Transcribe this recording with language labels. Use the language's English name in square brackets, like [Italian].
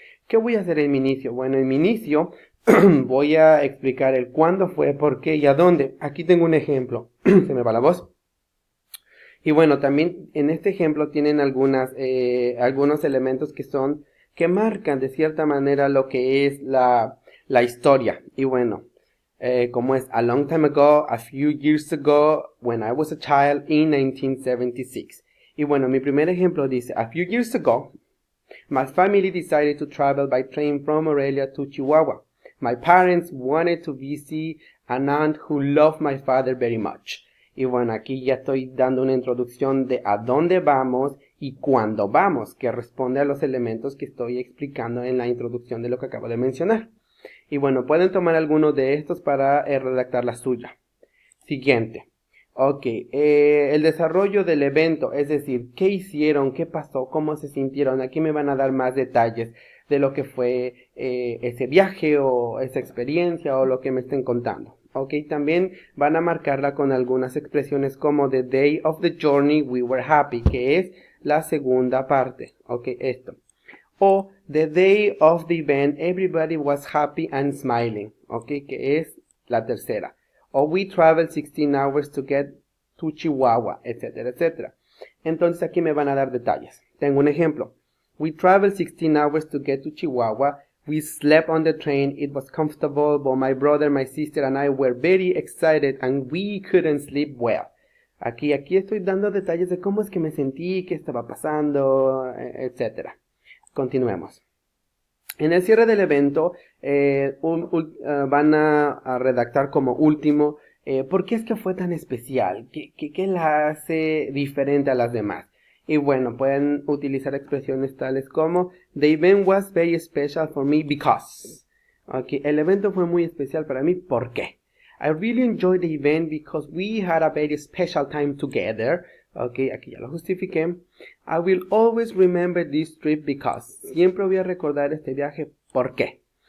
[Spanish] ¿Qué voy a hacer en mi inicio? Bueno, en mi inicio voy a explicar el cuándo fue, por qué y a dónde. Aquí tengo un ejemplo. Se me va la voz. Y bueno, también en este ejemplo tienen algunos elementos que marcan de cierta manera lo que es la historia. Y bueno, como es [English] a long time ago, a few years ago, when I was a child in 1976. [Spanish] Y bueno, mi primer ejemplo dice, [English] a few years ago, my family decided to travel by train from Morelia to Chihuahua. My parents wanted to visit an aunt who loved my father very much. [Spanish] Y bueno, aquí ya estoy dando una introducción de a dónde vamos y cuándo vamos, que responde a los elementos que estoy explicando en la introducción de lo que acabo de mencionar. Y bueno, pueden tomar alguno de estos para redactar la suya. Siguiente. Ok, el desarrollo del evento, es decir, qué hicieron, qué pasó, cómo se sintieron. Aquí me van a dar más detalles de lo que fue ese viaje o esa experiencia o lo que me estén contando. Ok, también van a marcarla con algunas expresiones como [English] the day of the journey we were happy, [Spanish] que es la segunda parte. Ok, esto. [English] O the day of the event everybody was happy and smiling. [Spanish] Ok, que es la tercera. O [English] we traveled 16 hours to get to Chihuahua, [Spanish] etcétera, etcétera. Entonces aquí me van a dar detalles. Tengo un ejemplo. [English] We traveled 16 hours to get to Chihuahua. We slept on the train. It was comfortable, but my brother, my sister, and I were very excited and we couldn't sleep well. [Spanish] Aquí estoy dando detalles de cómo es que me sentí, qué estaba pasando, etcétera. Continuemos. En el cierre del evento van a redactar como último ¿por qué es que fue tan especial? ¿Qué la hace diferente a las demás? Y bueno, pueden utilizar expresiones tales como [English] the event was very special for me because. [Spanish] Okay, el evento fue muy especial para mí, ¿por qué? [English] I really enjoyed the event because we had a very special time together. Ok, [Spanish] aquí ya lo justifiqué. [English] I will always remember this trip because. [Spanish] Siempre voy a recordar este viaje, ¿por qué?